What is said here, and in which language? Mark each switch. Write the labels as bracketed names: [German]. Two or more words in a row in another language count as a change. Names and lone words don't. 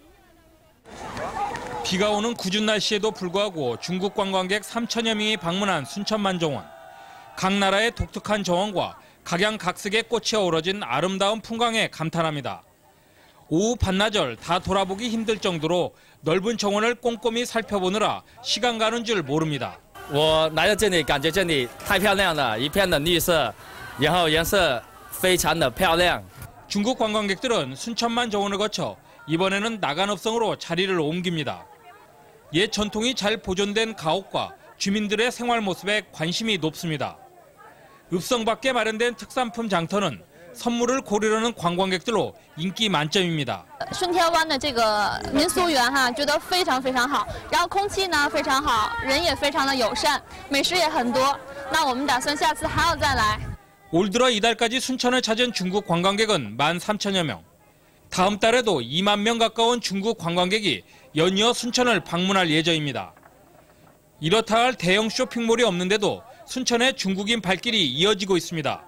[Korean] 비가 오는 궂은 날씨에도 불구하고 중국 관광객 3천여 명이 방문한 순천만종원. 각 나라의 독특한 정원과 각양각색의 꽃이 어우러진 아름다운 풍광에 감탄합니다. 오후 반나절 다 돌아보기 힘들 정도로 넓은 정원을 꼼꼼히 살펴보느라 시간 가는 줄 모릅니다. [Chinese] 我来到这里感觉这里太漂亮了，一片的绿色，然后颜色非常的漂亮。 [Korean] 중국 관광객들은 순천만 정원을 거쳐 이번에는 나간읍성으로 자리를 옮깁니다. 옛 전통이 잘 보존된 가옥과 주민들의 생활 모습에 관심이 높습니다. 읍성 밖에 마련된 특산품 장터는 선물을 고르려는 관광객들로 인기 만점입니다. [Chinese] 顺天湾的这个民俗园觉得非常非常好，然后空气呢非常好，人也非常的友善，美食也很多。那我们打算下次还要再来。 [Korean] 올 들어 이달까지 순천을 찾은 중국 관광객은 13,000여 명. 다음 달에도 2만 명 가까운 중국 관광객이 연이어 순천을 방문할 예정입니다. 이렇다 할 대형 쇼핑몰이 없는데도 순천에 중국인 발길이 이어지고 있습니다.